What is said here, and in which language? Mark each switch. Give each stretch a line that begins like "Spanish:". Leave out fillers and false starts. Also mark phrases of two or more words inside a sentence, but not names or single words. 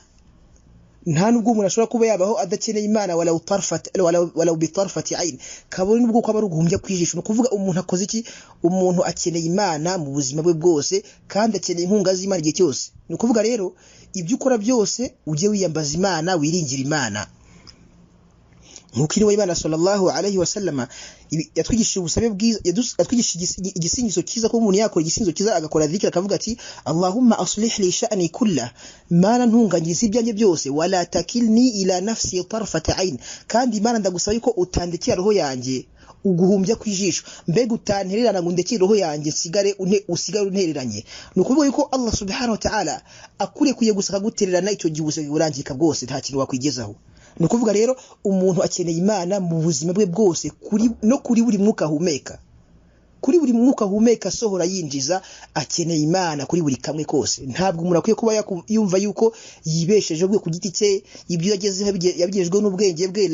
Kinyarwanda: Nta nubwo umuntu ashobora kuba yabaho adakeneye Imana,
Arabic: ولا بطرفة عين,
Kinyarwanda: kabone nubwo ko abarugumbya kwijisha. No kuvuga umuntu akoze iki? Umuntu akeneye Imana mu buzima bwe bwose, kandi akeneye inkunga z'Imana igihe cyose. Ni ukuvuga rero ibyo ukora byose ujye wiyambaza Imana, wiringira Imana. Nkuko intumwa y'Imana
Arabic: صلى الله عليه وسلم
Kinyarwanda: yatwigishije ubusabe bwiza, yatwigishije igisingizo cyiza ko umuntu yakora igisingizo cyiza agakora dhikr, akavuga ati
Arabic: اللهم أصلح لي شأني كله,
Kinyarwanda: Mana ntungangiza ibyanjye byose,
Arabic: ولا تكلني إلى نفسي طرفة عين,
Kinyarwanda: kandi Imana ndagusaba yuko utandekera roho yanjye uguhumbya kwijisho, mbega utantererana ngo ndekere roho yanjye usigare untereranye. Ni ukuvuga yuko
Arabic: الله سبحانه وتعالى
Kinyarwanda: akurekuye gusa akagutererana, icyo gihe ubuse burangika bwose, nta kintu wakwigezaho. Ni ukuvuga rero umuntu akeneye Imana mu buzima bwe bwose, kuri buri mwuka ahumeka, kuri buri mwuka ahumeka sohora yinjiza, akeneye Imana kuri buri kamwe kose. Ntabwo umuntu akwiye kuba yumva yuko yibesheje bwe ku giti cye, ibyo yagezeho yabigejejwe n'ubwenge bwe.